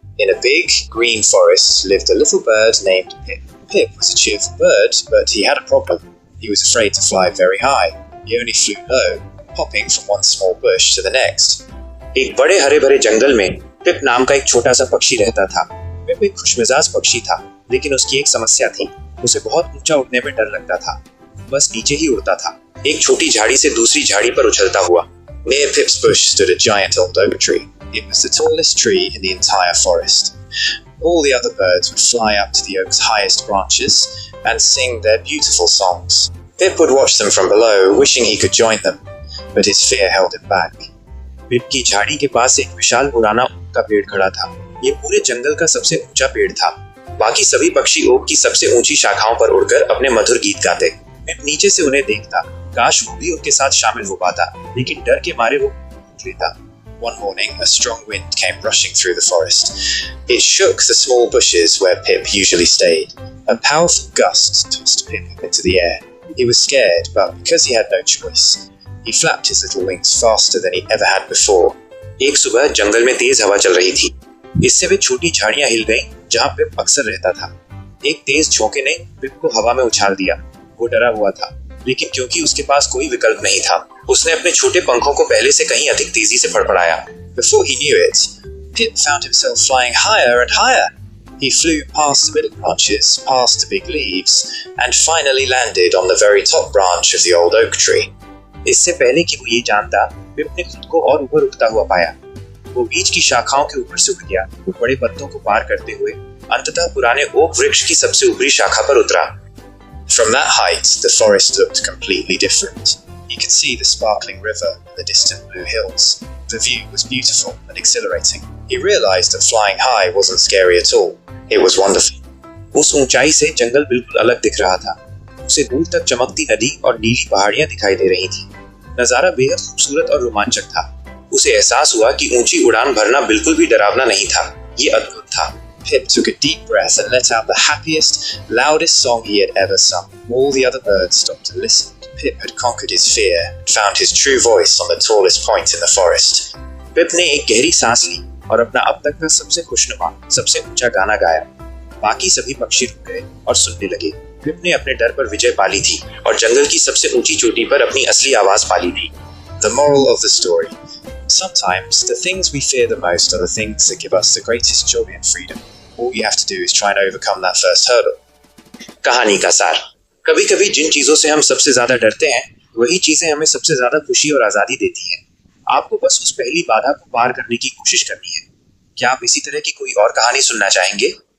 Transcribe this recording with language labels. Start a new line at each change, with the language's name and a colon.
English: In a big green forest lived a little bird named Pip. Pip was a cheerful bird, but he had a problem. He was afraid to fly very high. He only flew low, hopping from one small bush to the next.
Hindi: एक बड़े हरे भरे जंगल में पिप नाम का एक छोटा सा पक्षी रहता था. पिप एक खुशमिजाज पक्षी था, लेकिन उसकी एक समस्या थी. उसे बहुत ऊंचा उड़ने में डर लगता था. बस नीचे ही उड़ता था, एक छोटी झाड़ी से दूसरी झाड़ी पर उछलता हुआ.
English: Near Pip's bush stood a giant old oak tree. It was the tallest tree in the entire forest. All the other birds would fly up to the oak's highest branches and sing their beautiful songs. Pip would watch them from below, wishing he could join them, but his fear held him back.
Hindi: पिप की झाड़ी के पास एक विशाल पुराना okay का पेड़ खड़ा था. ये पूरे जंगल का सबसे ऊंचा पेड़ था. बाकी सभी पक्षी ओक की सबसे ऊंची शाखाओं पर उड़कर अपने मधुर गीत गाते. पिप नीचे से उन्हें देखता. काश वो भी उनके साथ शामिल हो पाता, लेकिन डर के मारे वो उठ लेता.
English: One morning, a strong wind came rushing through the forest. It shook the small bushes where Pip usually stayed. A powerful gust tossed Pip into the air. He was scared, but because he had no choice, he flapped his little wings faster than he ever had before.
Hindi: एक सुबह जंगल में तेज हवा चल रही थी. इससे वे छोटी झाड़ियां हिल गईं, जहां पिप अक्सर रहता था. एक तेज झोंके ने पिप को हवा में उछाल दिया. वो डरा हुआ था, लेकिन क्योंकि उसके पास कोई विकल्प नहीं था, उसने अपने छोटे पंखों को पहले से कहीं अधिक तेजी से फड़फड़ाया.
English: Before he knew it, Pip found himself flying higher and higher. He flew past the middle branches, past the big leaves, and finally landed on the very top branch of the old oak tree.
Hindi: इससे पहले कि वो ये जानता, पिप ने खुद को और ऊपर उठता हुआ पाया. वो बीच की शाखाओं के ऊपर से उठ गया. वो बड़े पत्तों को पार करते हुए अंततः पुराने ओक वृक्ष की सबसे ऊपरी शाखा पर उतरा.
English: From that height, the forest looked completely different. He could see the sparkling river and the distant blue hills. The view was beautiful and exhilarating. He realized that flying high wasn't scary at all. It was wonderful.
Hindi: उस ऊंचाई से जंगल बिल्कुल अलग दिख रहा था. उसे दूर तक चमकती नदी और नीली पहाड़ियां दिखाई दे रही थी. नजारा बेहद खूबसूरत और रोमांचक था. उसे एहसास हुआ कि ऊंची उड़ान भरना बिल्कुल भी डरावना नहीं था. ये अद्भुत था.
English: Pip took a deep breath and let out the happiest, loudest song he had ever sung. All the other birds stopped to listen. Pip had conquered his fear and found his true voice on the tallest point in the forest.
Hindi: Pip ने एक गहरी सांस ली और अपना अब तक का सबसे खुशनुमा, सबसे ऊंचा गाना गाया. बाकी सभी पक्षी रुक गए और सुनने लगे. पिप ने अपने डर पर विजय पा ली थी और जंगल की सबसे ऊंची चोटी पर अपनी असली आवाज पा ली थी.
English: The moral of the story. Sometimes the things we fear the most are the things that give us the greatest joy and freedom. All you have to do is try and overcome that first hurdle.
Hindi: कहानी का सार. कभी-कभी जिन चीजों से हम सबसे ज्यादा डरते हैं, वही चीजें हमें सबसे ज्यादा खुशी और आजादी देती हैं. आपको बस उस पहली बाधा को पार करने की कोशिश करनी है. क्या आप इसी तरह की कोई और कहानी सुनना चाहेंगे?